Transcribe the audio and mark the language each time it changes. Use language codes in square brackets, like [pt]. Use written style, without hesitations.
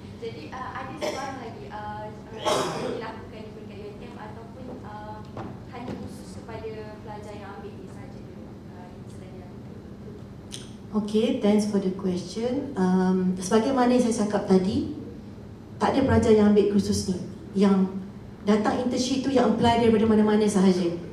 [ms] Jadi ada sebarang lagi dilakukan di peringkat UiTM, ataupun hanya khusus kepada pelajar yang ambil ini saja sedang dilakukan. [en] Okay, thanks for the question. [ms] Sebagaimana saya cakap tadi, tak ada pelajar yang ambil kursus ni. Yang datang internship tu yang apply daripada mana-mana sahaja.